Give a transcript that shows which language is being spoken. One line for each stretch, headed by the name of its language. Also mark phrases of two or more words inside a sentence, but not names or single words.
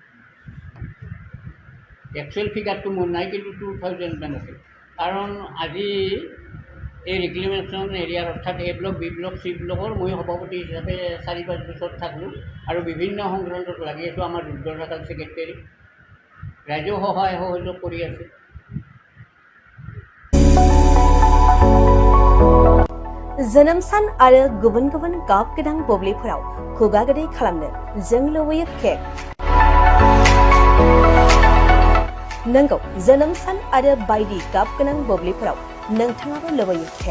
English: actual figure
Assamese: মোৰ নাই, কিন্তু 2000 মান আছিল। কাৰণ আজি এই
English: reclamation area
Assamese: অৰ্থাৎ
English: A block, B block, C block
Assamese: মই সভাপতি হিচাপে 4-5 বছৰ থাকলোঁ আৰু বিভিন্ন সংক্ৰান্তত লাগি আছোঁ। আমাৰ ৰুদ্ৰনাথ ছেক্ৰেটাৰী ৰাইজেও সহায় সহযোগ কৰি আছে।
Bodo: जोनोम सान आरो गुबुन गुबुन गाब गोनां बुब्लिफोराव खुगा गोदै खालामनो जों लुबैयो केक। नंगौ, जोनोम सान आरो बायदि गाब गोनां बुब्लिफोराव नोंथाङाबो लुबैयो केक।